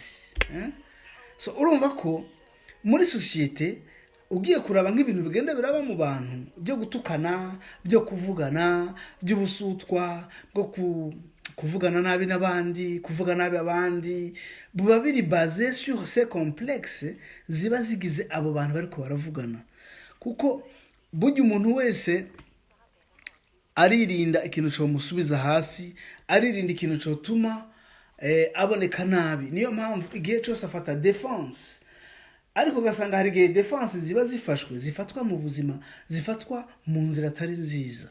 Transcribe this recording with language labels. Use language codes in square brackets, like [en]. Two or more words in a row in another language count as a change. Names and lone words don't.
[rn] So urumva ko muri societe ugiye kuraba nk'ibintu bigenda biraba mu bantu byo gutukana, byo kuvugana, by'ubusutwa, bwo kuvugana nabi n'abandi, kuvuga nabi abandi, buba biri [fr] basé sur ces complexes [rn] ziba zigize abo bantu bariko baravugana. Kuko burya umuntu wese aririnda ikintu cyo musubiza hasi, aririnda ikintu cyo tuma aboneka nabi. Niyo mpamvu igihe cyose afata defense, ariko gasanga hari igihe defense ziba zifatwa mu buzima, zifatwa mu nzira atari nziza.